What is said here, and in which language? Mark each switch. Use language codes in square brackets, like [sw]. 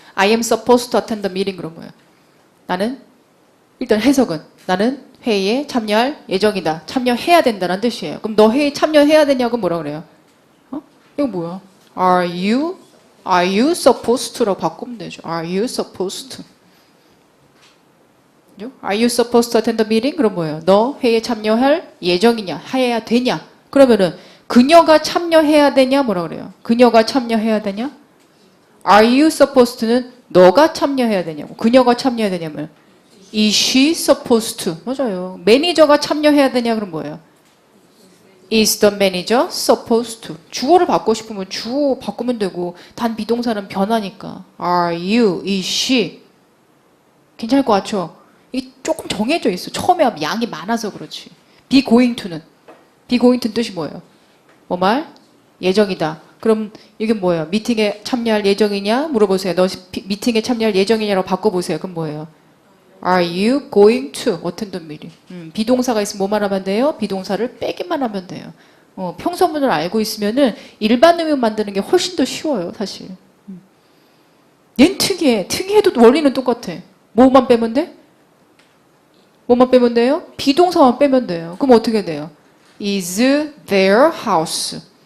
[en] I am supposed to attend the meeting [ko] 그런 거예요. 나는 일단 해석은 나는 회의에 참여할 예정이다. 참여해야 된다는 뜻이에요. 그럼 너 회의 참여해야 되냐고 뭐라 그래요? 이거 뭐야? [en] Are you supposed to라고 [ko] 바꾸면 되죠. [en] Are you supposed to? Are you supposed to attend the meeting? [ko] 그럼 뭐예요? 너 회의에 참여할 예정이냐? 해야 되냐? 그러면은 그녀가 참여해야 되냐? 뭐라 그래요? 그녀가 참여해야 되냐? [en] Are you supposed to [ko] 는 너가 참여해야 되냐고. 그녀가 참여해야 되냐면 [en] Is she supposed to? [ko] 맞아요. 매니저가 참여해야 되냐? 그럼 뭐예요? [en] Is the manager supposed to? [ko] 주어를 바꾸고 싶으면 주어 바꾸면 되고 단 비동사는 변하니까 Are you? Is she? 괜찮을 것 같죠? 이게 조금 정해져 있어. 처음에 양이 많아서 그렇지. be going to는 뜻이 뭐예요? 뭐 말? 예정이다. 그럼 이게 뭐예요? 미팅에 참여할 예정이냐? 물어보세요. 너 미팅에 참여할 예정이냐라고 바꿔보세요. 그럼 뭐예요? [en] Are you going to attend the meeting? [ko] 비동사가 있으면 뭐만 하면 돼요? 비동사를 빼기만 하면 돼요. 평서문을 알고 있으면은 일반 의문 만드는 게 훨씬 더 쉬워요, 사실. 얘는 특이해. 특이해도 원리는 똑같아. 뭐만 빼면 돼? 뭐만 빼면 돼요? 비동사만 빼면 돼요. 그럼 어떻게 돼요? [en] Is their house?